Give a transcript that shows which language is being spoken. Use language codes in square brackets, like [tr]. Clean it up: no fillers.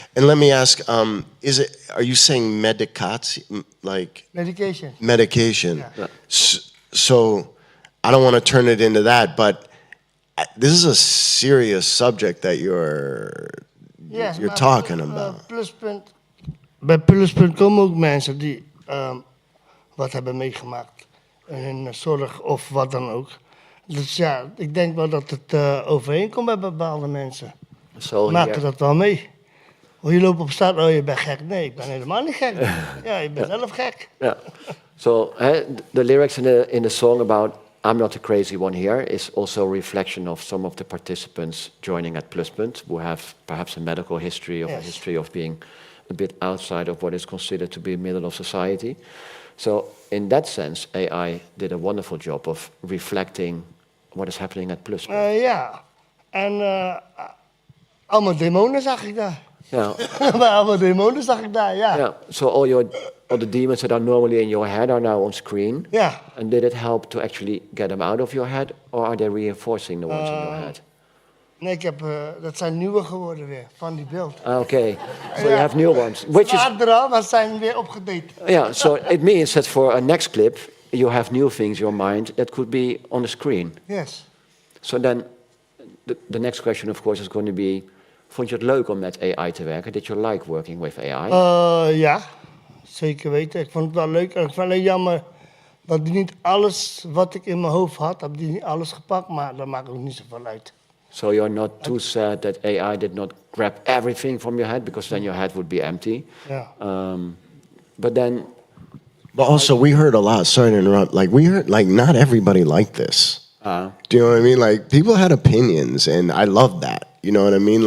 [en] And let me ask, are you saying medication? Like Medication. Medication. Yeah. So I don't want to turn it into that, but this is a serious subject that you're Yes, you're [nl] maar [en] talking about. [nl] Pluspunt, bij Pluspunt komen ook mensen die wat hebben meegemaakt. In hun zorg of wat dan ook. Dus ja, ik denk wel dat het overheen komt bij bepaalde mensen. [en] So [nl] Maken [en] here, [nl] dat wel mee. Oh, je loopt op straat, oh je bent gek. Nee, ik ben helemaal niet gek. Ja, je bent zelf gek. [en] yeah. So the lyrics in the song about I'm not the crazy one here is also a reflection of some of the participants joining at Pluspunt who have perhaps a medical history or a Yes. history of being a bit outside of what is considered to be middle of society. So in that sense, AI did a wonderful job of reflecting what is happening at Pluspunt. [nl] Ja, en allemaal demonen zag ik daar. [en] Yeah. [nl] Bij allemaal demonen zag ik daar, ja. [en] Yeah. So all the demons that are normally in your head are now on screen. [nl] Ja. [en] And did it help to actually get them out of your head, or are they reinforcing the ones in your head? [nl] Nee, dat zijn nieuwe geworden weer, van die beeld. [en] Okay, so you have new ones, which [nl] Ze [en] is [nl] waren er al, maar ze zijn weer opgedate. [en] yeah. So it means that for a next clip, you have new things in your mind that could be on the screen. Yes. So then, the next question, of course, is going to be: [nl] vond je het leuk om met AI te werken? [en] Did you like working with AI? [nl] Ja, zeker weten. Ik vond het wel leuk. En ik vond het alleen jammer dat die niet alles wat ik in mijn hoofd had, heb die niet alles gepakt, maar dat maakt ook niet zoveel uit. [en] So you're not too sad that AI did not grab everything from your head, because then your head would be empty. [nl] Ja. [en] But then, But also, we heard a lot. Sorry to interrupt. Like we heard, like not everybody liked this. Do you know what I mean? Like people had opinions, and I love that. You know what I mean?